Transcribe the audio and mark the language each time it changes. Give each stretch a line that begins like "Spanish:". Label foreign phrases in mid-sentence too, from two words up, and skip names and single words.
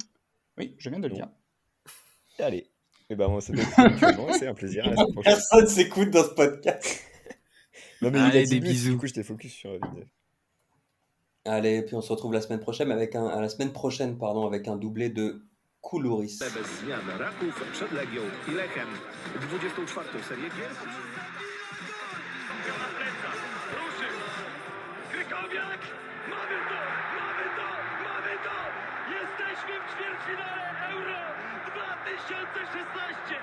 French: Oui, je viens de le Non. dire. Et allez. Et ben moi, ça doit être actuellement, c'est un plaisir. À la semaine prochaine. Personne s'écoute dans ce podcast. Non, mais il Allez, a 10 des buts, bisous. du coup, j'étais focus sur Vizef. Allez, puis on se retrouve la semaine prochaine avec un doublé de Kuluris.
Polish: Bez zmian Raków przed Legią i Lechem. 24. serię gier. Na plecach, ruszył. Krykowiak, mamy to, mamy to, mamy to. Jesteśmy w ćwierćfinale Euro 2016.